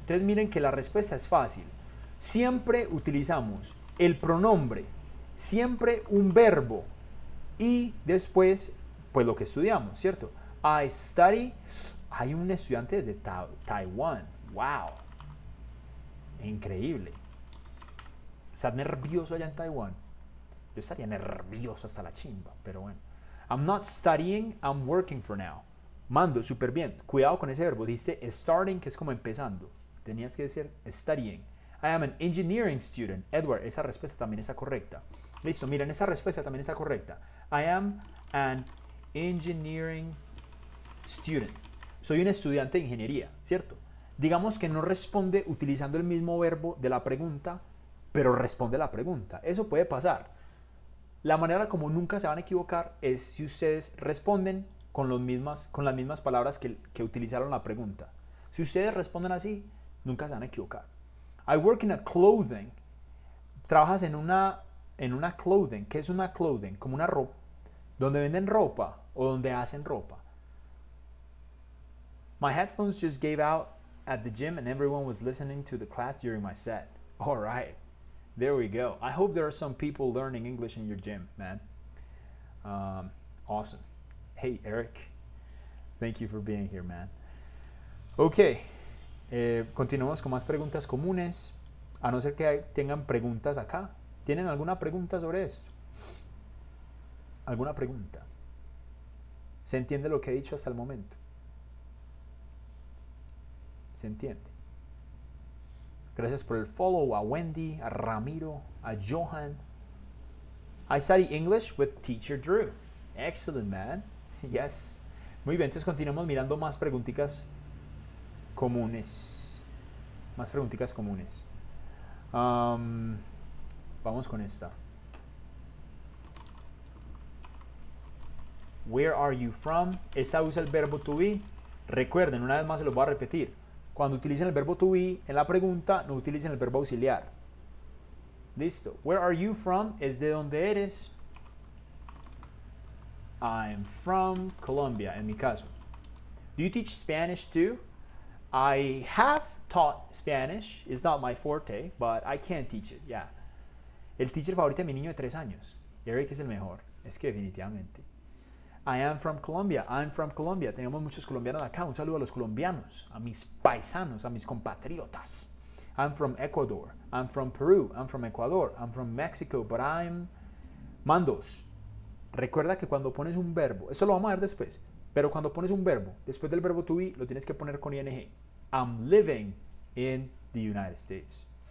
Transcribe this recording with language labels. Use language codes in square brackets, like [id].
[es] Entonces miren que la respuesta es fácil. Siempre utilizamos el pronombre, siempre un verbo y después pues lo que estudiamos, ¿cierto? [en] I study. [es] Hay un estudiante desde Taiwán. Wow. Increíble. ¿Estás nervioso allá en Taiwán? Yo estaría nervioso hasta la chimba, pero bueno. [en] I'm not studying, I'm working for now. [es] Mando, súper bien. Cuidado con ese verbo. Dice starting, que es como empezando. Tenías que decir studying. [en] I am an engineering student. [es] Edward, esa respuesta también está correcta. Listo, miren, esa respuesta también está correcta. [en] I am an engineering student. [es] Soy un estudiante de ingeniería, ¿cierto? Digamos que no responde utilizando el mismo verbo de la pregunta, pero responde la pregunta. Eso puede pasar. La manera como nunca se van a equivocar es si ustedes responden con las mismas palabras que utilizaron la pregunta. Si ustedes responden así, nunca se van a equivocar. [en] I work in a clothing. [es] Trabajas en una clothing. ¿Qué es una clothing? Como una ropa. Donde venden ropa o donde hacen ropa. [en] My headphones just gave out at the gym and everyone was listening to the class during my set. All right. There we go. I hope there are some people learning English in your gym, man. Awesome. Hey, Eric. Thank you for being here, man. Ok. [es] Continuamos con más preguntas comunes. A no ser que tengan preguntas acá. ¿Tienen alguna pregunta sobre esto? ¿Alguna pregunta? ¿Se entiende lo que he dicho hasta el momento? ¿Se entiende? Gracias por el follow a Wendy, a Ramiro, a Johan. [en] I study English with Teacher Drew. Excellent, man. Yes. [es] Muy bien, entonces continuamos mirando más preguntitas comunes. Más preguntitas comunes. Vamos con esta. [en] Where are you from? [es] Esta usa el verbo to be. Recuerden, una vez más se los voy a repetir. Cuando utilicen el verbo to be en la pregunta, no utilicen el verbo auxiliar. Listo. [en] Where are you from? [es] Es de donde eres. [en] I'm from Colombia, [es] en mi caso. [en] Do you teach Spanish too? I have taught Spanish. It's not my forte, but I can teach it, yeah. [es] El teacher favorito de mi niño de 3 años. Eric es el mejor. Es que definitivamente. [en] I am from Colombia. [es] I'm from Colombia. Tenemos muchos colombianos acá. Un saludo a los colombianos, a mis paisanos, a mis compatriotas. [en] I'm from Ecuador. I'm from Peru. I'm from Ecuador. I'm from Mexico, but I'm... Mandos. [es] Recuerda que cuando pones un verbo, esto lo vamos a ver después, pero cuando pones un verbo, después del verbo to be, lo tienes que poner con ing. [en] I'm living in the United States.